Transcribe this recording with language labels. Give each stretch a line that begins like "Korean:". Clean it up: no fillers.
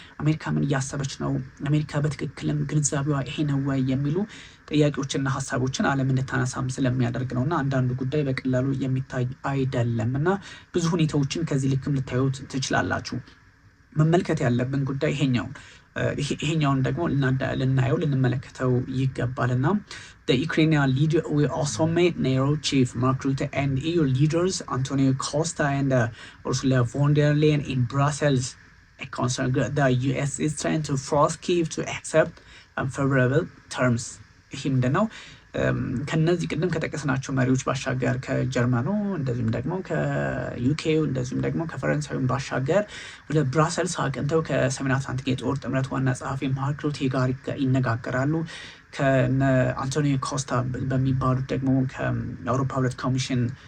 Amharic: አሜሪካ ምን እያሰበች ነው? አሜሪካ በትክክልም ግንዛቤዋ ይሄ ነው ወይ የሚሉ ጥያቄዎችና ሀሳቦችን ዓለም እንድታነሳም ስለሚያደርግ ነው እና አንዳንዱ ጉዳይ በቀላሉ የሚታይ አይደለም እና ብዙ ሁኔታዎችን ከዚህ ልክም ልታዩት ትችላላችሁ። መመልከት ያለብን ጉዳይ ይሄኛውን ደግሞ ልናየው ልንመለከተው ይገባልና
English: the Ukrainian leader will also meet NATO chief Mark Rutte and EU leaders Antonio Costa and Ursula von der Leyen in Brussels. A concern the US is trying to force Kyiv to accept unfavorable terms.
Amharic: ይህ ምንድን ነው? ከነዚህ ቅድም ከጠቀስናቸው መሪዎች ባሻገር ከጀርመኑ እንደዚሁም ደግሞ ከዩኬ እንደዚሁም ደግሞ ከፈረንሳዩ ባሻገር ወደ ብራሰልስ አቅንተው ከሰሜን አትላንቲክ የጦር ጥምረት ዋና ጸሐፊ ማርክ ሩቴ ጋር ይነጋገራሉ። ከነ አንቶኒዮ ኮስታ በሚባሉት ደግሞ ከአውሮፓ ህብረት ኮሚሽን